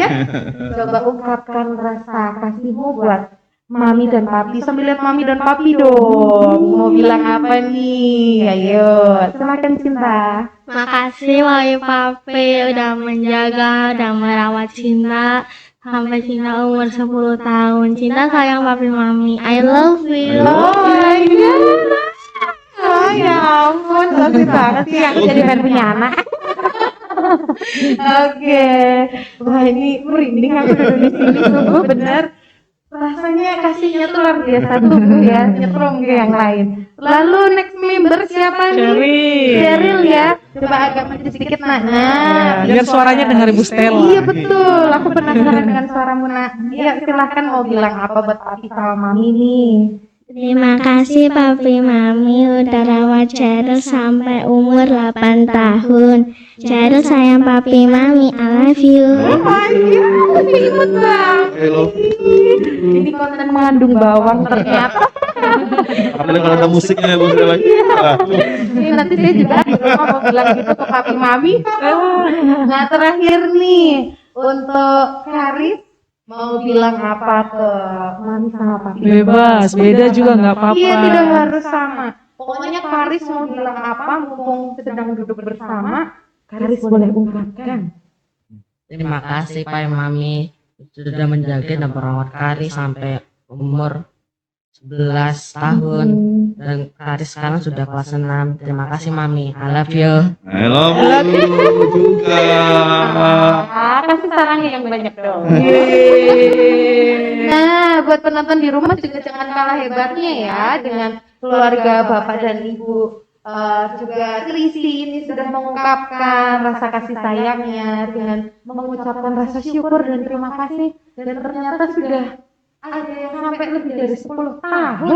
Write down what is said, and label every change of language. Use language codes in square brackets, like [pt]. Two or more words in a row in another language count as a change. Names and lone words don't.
[id] Coba ungkapkan rasa kasihmu buat Mami dan Papi. Sambil lihat Mami dan Papi dong. Mau bilang apa nih? Ayo, silakan Cinta. Makasih Mami Papi udah menjaga, udah merawat Cinta sampai Cinta umur 10 tahun. Cinta sayang Papi Mami. [en] I love you. Oh my god. [id] Oh ya ampun, lucu banget sih yang jadi pengen punya anak. Oke. Wah ini merinding aku duduk di sini, sungguh bener. Rasanya kasihnya tuh luar biasa tuh ya, nyetrum ke yang lain. Lalu [en] next member [id] siapa nih? Cheryl ya. Coba agak maju sedikit nak. Nah, Biar suaranya dengar Ibu Stella. Iya betul, aku penasaran dengan suaramu nak. Iya silahkan mau bilang apa buat Papi sama Mami nih. Terima kasih Papi Mami udah rawat Cheryl sampai umur 8 tahun. Cheryl sayang Papi Mami, [en] I love you. Oh my god, [id] imut banget. Hello. Ini konten mengandung bawang ternyata. Apalagi kalau ada musiknya Bu Stella. Ini nanti saya juga di rumah mau bilang gitu ke Papi Mami. Nah terakhir nih untuk Karis mau bilang apa ke Mami sama Papi? Bebas, beda juga nggak apa-apa. Iya tidak harus sama. Pokoknya Karis mau bilang apa mumpung sedang duduk bersama, Karis boleh ungkapkan. Terima kasih Pak Mami sudah menjaga dan merawat Karis sampai umur 11 tahun dan Karis sekarang sudah kelas 6. Terima kasih Mami, [en] I love you. [id] Hello juga. Kasih sarannya yang banyak dong. Nah, buat penonton di rumah juga jangan kalah hebatnya ya dengan keluarga Bapak dan Ibu. Juga Trisi ini sudah mengungkapkan rasa kasih sayangnya dengan mengucapkan rasa syukur dan terima kasih, dan ternyata sudah ada yang sampai lebih dari 10 tahun.